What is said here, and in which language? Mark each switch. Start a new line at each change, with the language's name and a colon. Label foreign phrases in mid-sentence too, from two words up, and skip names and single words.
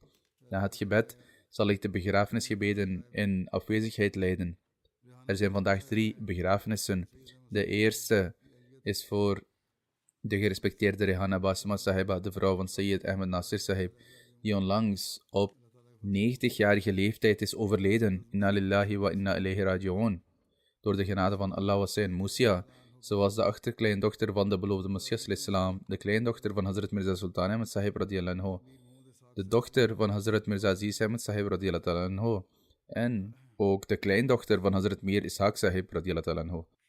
Dutch: Na het gebed zal ik de begrafenisgebeden in afwezigheid leiden. Er zijn vandaag 3 begrafenissen. De eerste is voor de gerespecteerde Rehana Basma Sahiba, de vrouw van Sayyid Ahmed Nasir Sahib, die onlangs op 90-jarige leeftijd is overleden.
Arabic: إنا لله وإنا إليه راجعون.
Dutch: Door de genade van Allah was zij een Musia. Ze was de achterkleindochter van de beloofde Messias al-Islam, de kleindochter van Hazrat Mirza Sultan Ahmed Sahib
Arabic: رضي الله عنه,
Dutch: de dochter van Hazrat Mirza Aziz Ahmed Sahib
Arabic: رضي الله عنه,
Dutch: en ook de kleindochter van Hazrat Mir Ishaq Sahib
Arabic: رضي الله عنه.